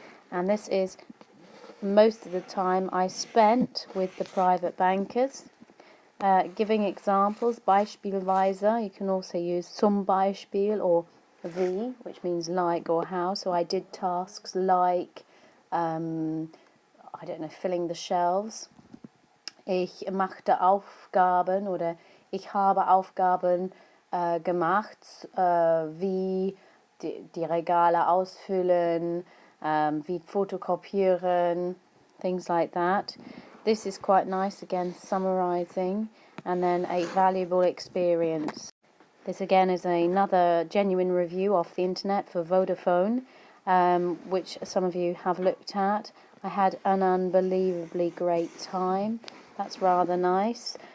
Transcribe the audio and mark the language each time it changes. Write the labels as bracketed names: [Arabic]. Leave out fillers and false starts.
[English] And this is most of the time I spent with the private bankers. Giving examples, beispielsweise, you can also use [German] zum Beispiel [English] or wie, which means like or how. So I did tasks like, filling the shelves. [German] Ich machte Aufgaben oder ich habe Aufgaben gemacht, wie die Regale ausfüllen, wie fotokopieren, [English] things like that. This is quite nice, again, summarising, and then a valuable experience. This again is another genuine review off the internet for Vodafone, which some of you have looked at. I had an unbelievably great time. That's rather nice.